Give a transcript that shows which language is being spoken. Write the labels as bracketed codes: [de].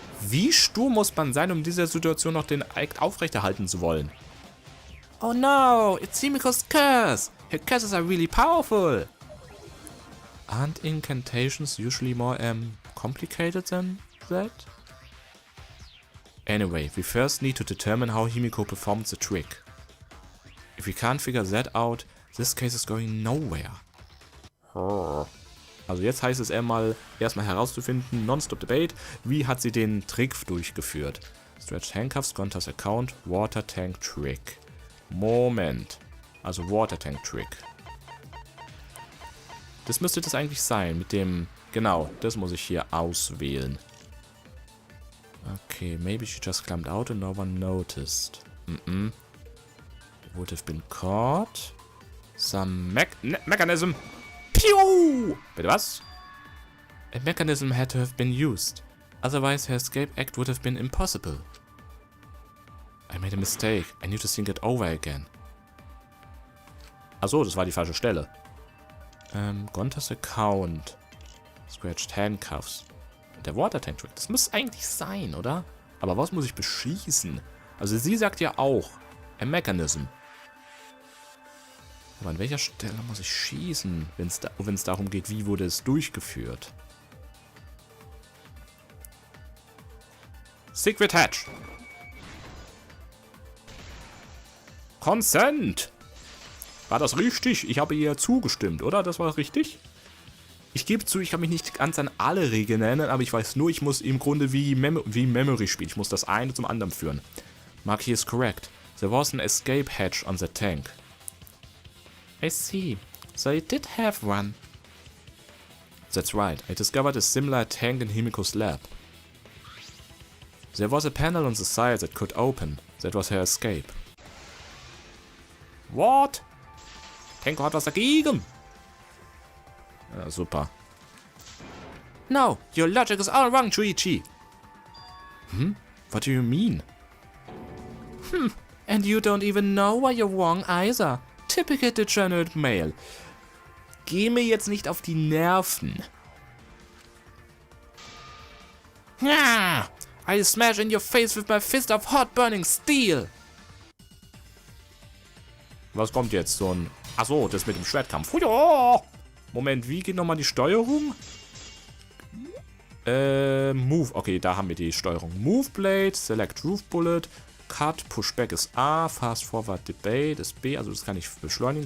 [de] Wie stur muss man sein, um diese Situation noch den Act aufrechterhalten zu wollen? [en] Oh no, it's Himiko's curse. Her curses are really powerful. Aren't incantations usually more complicated than that? Anyway, we first need to determine how Himiko performed the trick. If we can't figure that out, this case is going nowhere. [de] Also jetzt heißt es erstmal herauszufinden, non-stop debate, wie hat sie den Trick durchgeführt. [en] Stretched Handcuffs, Gontas Account, Water Tank Trick. Moment. Also Water Tank Trick. [de] Das müsste das eigentlich sein mit dem... Genau, das muss ich hier auswählen. [en] Okay, maybe she just climbed out and no one noticed. Would have been caught. Some mechanism. Pew! [de] Bitte was? [en] A mechanism had to have been used. Otherwise her escape act would have been impossible. I made a mistake. I need to think it over again. [de] Achso, das war die falsche Stelle. Gontas Account. Scratched Handcuffs. Der Water Tank Trick. Das muss eigentlich sein, oder? Aber was muss ich beschießen? Also sie sagt ja auch. [en] A mechanism. [de] Aber an welcher Stelle muss ich schießen, wenn es darum geht, wie wurde es durchgeführt? [en] Secret Hatch. [de] Consent. War das richtig? Ich habe ihr zugestimmt, oder? Das war richtig? Ich gebe zu, ich kann mich nicht ganz an alle Regeln erinnern, aber ich weiß nur, ich muss im Grunde wie Memory spielen. Ich muss das eine zum anderen führen. [en] Magie is correct. There was an escape hatch on the tank. I see. So you did have one. That's right. I discovered a similar tank in Himiko's lab. There was a panel on the side that could open. That was her escape. What? [de] Tenko hat was dagegen. Ja, super. [en] No, your logic is all wrong, Chuichi. What do you mean? And you don't even know why you're wrong either. Typical degenerate male. [de] Geh mir jetzt nicht auf die Nerven. [en] Yeah, I'll smash in your face with my fist of hot burning steel. [de] Was kommt jetzt? So ein... Achso, das mit dem Schwertkampf. Ja. Moment, wie geht nochmal die Steuerung? Move. Okay, da haben wir die Steuerung. Move Blade, Select Roof Bullet, Cut, Pushback ist A, Fast Forward Debate ist B, also das kann ich beschleunigen.